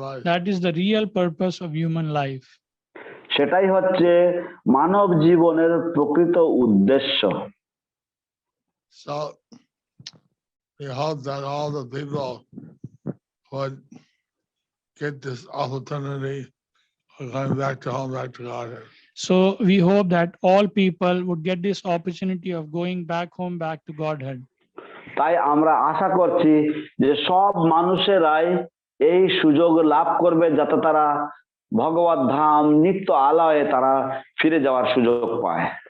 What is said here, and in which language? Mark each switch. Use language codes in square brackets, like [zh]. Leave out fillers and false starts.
[en] That is the real purpose of human life. [bn] সেটাই হচ্ছে মানব জীবনের প্রকৃত উদ্দেশ্য। [en] So we hope that all the people would get this opportunity of going back to home, back to Godhead. So we hope that all people would get this opportunity of going back home, back to Godhead. [bn] তাই আমরা আশা করছি যে সব মানুষেরাই এই সুযোগ লাভ করবে যাতে তারা ভগবত ধাম নিত্য আলয়ে তারা ফিরে যাওয়ার সুযোগ পায়।